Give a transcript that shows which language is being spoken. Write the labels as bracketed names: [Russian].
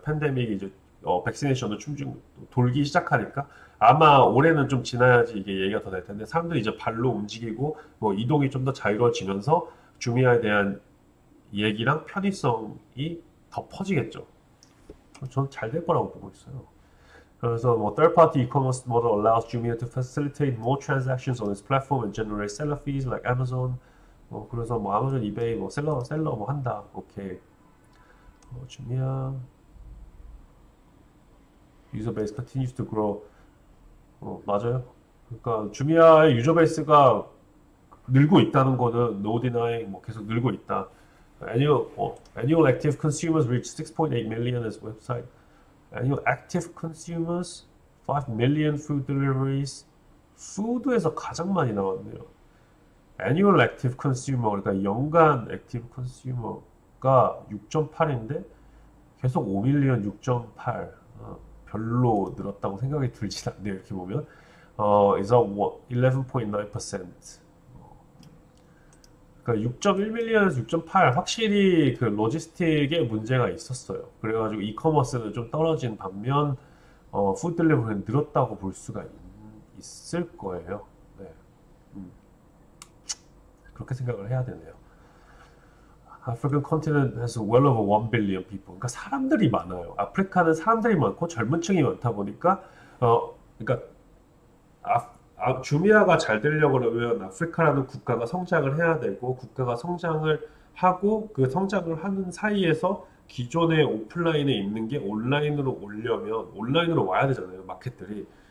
[Korean] 팬데믹이 이제 백시네이션도 충분 돌기 시작하니까 아마 올해는 좀 지나야지 이게 얘기가 더 될 텐데 사람들이 이제 발로 움직이고 뭐 이동이 좀 더 자유로워지면서 주미아에 대한 얘기랑 편의성이 더 퍼지겠죠. 저는 잘 될 거라고 보고 있어요. [English] 그래서 뭐 third-party e-commerce model allows Jumia to facilitate more transactions on its platform and generate seller fees like Amazon. [Korean] 그래서 뭐 아마존, 이베이, 뭐 셀러 뭐 한다. 오케이. [English] Jumia user base continues to grow. [Korean] 맞아요. 그러니까 주미아의 유저 베이스가 늘고 있다는 거는 [English] no denying [Korean] 뭐 계속 늘고 있다. [English] Annual active consumers reached 6.8 million as website. Annual active consumers, 5 million food deliveries. [Korean] 푸드에서 가장 많이 나왔네요. Annual active consumer, 그러니까 연간 active consumer가 6.8인데 계속 5 million 6.8. 별로 늘었다고 생각이 들진 않네요. 이렇게 보면. [English] is up 11.9%. [Korean] 그러니까 6.1밀리언에서 6.8 확실히 그 로지스틱에 문제가 있었어요. 그래가지고 이커머스는 좀 떨어진 반면 푸드 딜리버리는 늘었다고 볼 수가 있을 거예요. 네. 그렇게 생각을 해야 되네요. [English] African continent has well over 1 billion people. [Korean] 그러니까 사람들이 많아요. 아프리카는 사람들이 많고 젊은 층이 많다 보니까 그러니까 주미아가 잘 되려고 그러면 아프리카라는 국가가 성장을 해야 되고 국가가 성장을 하고 그 성장을 하는 사이에서 기존의 오프라인에 있는 게 온라인으로 오려면 온라인으로 와야 되잖아요. 마켓들이.